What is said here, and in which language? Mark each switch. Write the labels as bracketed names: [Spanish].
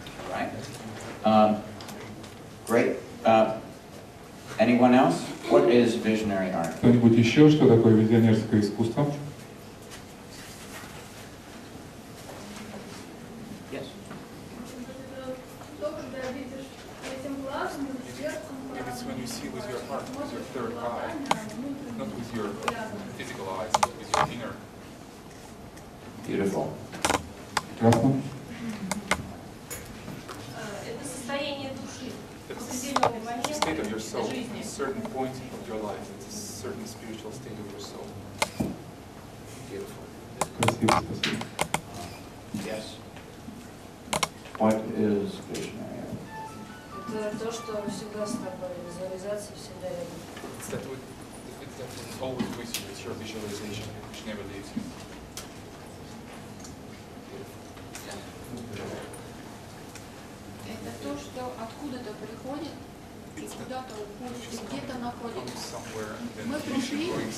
[English] Right. Great. Anyone else? What is visionary art? [Russian] Кто-нибудь еще, что такое визионерское искусство? [English] Yes. It's when you see with your heart, with your third eye, not with your physical eyes, but with your inner. Beautiful. [Russian] Прекрасно. Это состояние души. [English] It's a state of your soul, a certain point of your life. It's a certain spiritual state of your soul. Beautiful. [Russian] Красиво, спасибо. [English] Yes. What is visionary art? [Russian] Это то, что всегда с тобой, визуализация всегда рядом. [English] It's always with you. It's your visualization, which never leaves you. [Russian] Это то, что откуда-то приходит и куда-то уходит, и где-то находится. Мы пришли.